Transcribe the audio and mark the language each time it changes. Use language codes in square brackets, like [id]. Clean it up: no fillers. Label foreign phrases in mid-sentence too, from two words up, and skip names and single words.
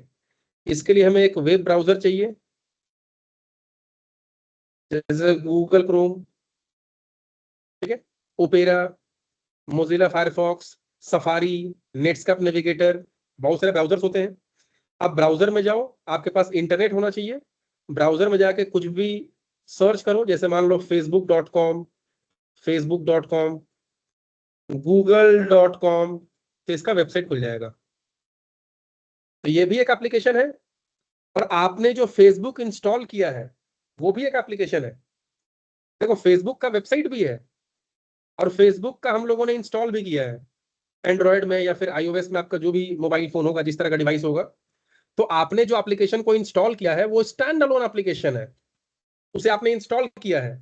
[hi] इसके लिए हमें एक [en] web browser [hi] चाहिए, जैसे गूगल क्रोम, ठीक है, ओपेरा, मोजिला फायरफॉक्स, सफारी, नेटस्केप नेविगेटर, बहुत सारे ब्राउजर्स होते हैं। आप ब्राउजर में जाओ, आपके पास इंटरनेट होना चाहिए। ब्राउजर में जाके कुछ भी सर्च करो, जैसे मान लो facebook.com, facebook.com, google.com, तो इसका वेबसाइट खुल जाएगा। तो ये भी एक एप्लीकेशन है। और आपने जो फेसबुक इंस्टॉल किया है वो भी एक एप्लीकेशन है। देखो, फेसबुक का वेबसाइट भी है, और फेसबुक का हम लोगों ने इंस्टॉल भी किया है। एंड्रॉयड में या फिर आईओएस में, आपका जो भी [en] mobile phone [hi] होगा, जिस तरह का डिवाइस होगा, तो आपने जो एप्लीकेशन को इंस्टॉल किया है वो [en] stand alone application [hi] है, उसे आपने इंस्टॉल किया है।